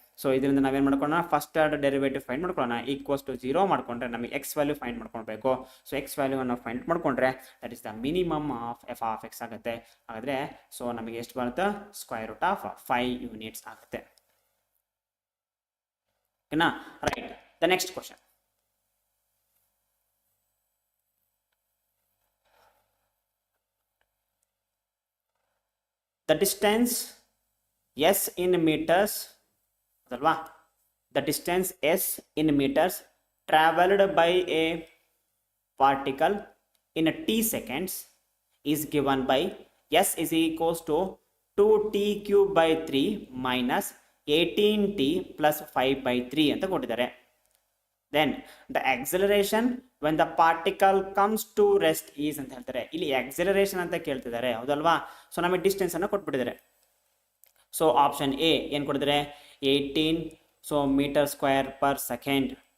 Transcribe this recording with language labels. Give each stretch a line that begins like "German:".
Kannada: So ಇದರಿಂದ ನಾವೇನು ಮಾಡ್ಕೊಳ್ಳೋಣ, ಫಸ್ಟ್ ಆರ್ಡರ್ ಡೆರಿವೇಟಿವ್ ಫೈಂಡ್ ಮಾಡ್ಕೊಳ್ಳೋಣ. ಈಕ್ವಲ್ಸ್ ಟು 0 ಮಾಡಿಕೊಂಡ್ರೆ ನಮಗೆ ಎಕ್ಸ್ ವ್ಯಾಲ್ಯೂ ಫೈಂಡ್ ಮಾಡ್ಕೊಳ್ಬೇಕು. ಸೊ ಎಕ್ಸ್ ವ್ಯಾಲ್ಯೂವನ್ನು ಫೈಂಡ್ ಮಾಡಿಕೊಂಡ್ರೆ
English: that is the minimum of f of x
Kannada: ಆಗುತ್ತೆ. ಹಾಗಾದರೆ ಸೊ ನಮಗೆ ಎಷ್ಟು ಬರುತ್ತೆ, ಸ್ಕ್ವೇರ್ ರೂಟ್ ಆಫ್ 5 ಯೂನಿಟ್ಸ್ ಆಗುತ್ತೆ. ಓಕೆನಾ, right.
English: the next question, the distance s in meters,
Kannada: ಅಲ್ವಾ,
English: the distance s in meters traveled by a particle in a t seconds is given by s is equals to 2t cube by 3 minus 18t plus 5 by 3
Kannada: ಅಂತ ಕೊಟ್ಟಿದ್ದಾರೆ.
English: then the acceleration when the particle comes to rest is
Kannada: ಅಂತ ಹೇಳ್ತಾರೆ. ಇಲ್ಲಿ acceleration ಅಂತ ಕೇಳ್ತಿದ್ದಾರೆ, ಹೌದಲ್ವಾ? So ನಮಗೆ distance ಅನ್ನು ಕೊಟ್ಬಿಟ್ಟಿದ್ದಾರೆ. ಸೊ ಆಪ್ಷನ್ ಎ ಏನು ಕೊಟ್ಟಿದ್ದಾರೆ? 18 so metre square per second.